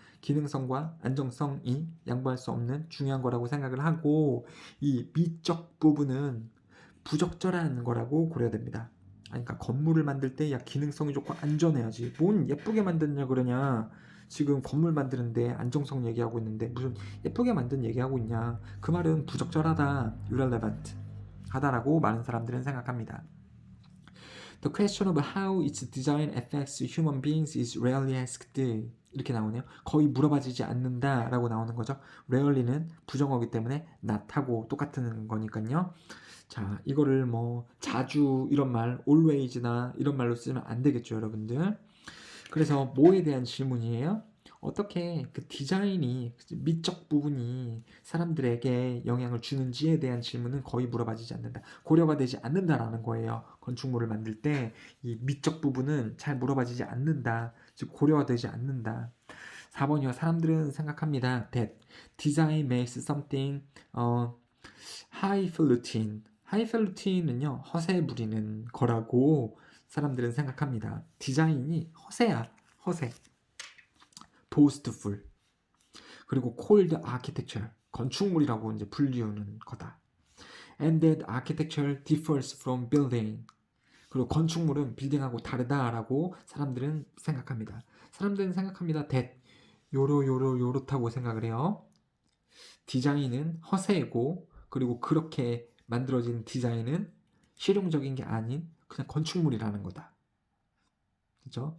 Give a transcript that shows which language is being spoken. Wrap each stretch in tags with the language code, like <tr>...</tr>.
<ko>기능성과 안정성이 양보할 수 없는 중요한 거라고 생각을 하고 이 미적 부분은 부적절한 거라고 고려됩니다. 그러니까 건물을 만들 때 야 기능성이 좋고 안전해야지. 뭔 예쁘게 만드냐 그러냐. 지금 건물 만드는데 안정성 얘기하고 있는데 무슨 예쁘게 만든 얘기하고 있냐. 그 말은 부적절하다, irrelevant 하다라고 많은 사람들은 생각합니다.</ko> <en>The question of how its design affects human beings is rarely asked.</en> <ko>이렇게 나오네요. 거의 물어봐지지 않는다라고 나오는 거죠. rarely는 부정어기 때문에 not하고 똑같은 거니까요. 자, 이거를 뭐 자주 이런 말, always나 이런 말로 쓰면 안 되겠죠, 여러분들. 그래서 뭐에 대한 질문이에요? 어떻게 그 디자인이 미적 부분이 사람들에게 영향을 주는지에 대한 질문은 거의 물어봐지지 않는다. 고려가 되지 않는다라는 거예요. 건축물을 만들 때 이 미적 부분은 잘 물어봐지지 않는다. 즉 고려가 되지 않는다. 4번이요. 사람들은 생각합니다.</ko> <en>that design makes something highfalutin.</en> <ko>highfalut인은요. 허세 부리는 거라고 사람들은 생각합니다. 디자인이 허세야. 허세. boastful.</ko> <en>그리고 cold architecture.</en> <ko>건축물이라고 이제 불리우는 거다.</ko> <en>And that architecture differs from building.</en> <ko>그리고 건축물은 빌딩하고 다르다라고 사람들은 생각합니다. 사람들은 생각합니다. that 요렇다고 생각을 해요. 디자인은 허세고 그리고 그렇게 만들어진 디자인은 실용적인 게 아닌 그냥 건축물이라는 거다. 그렇죠?</ko>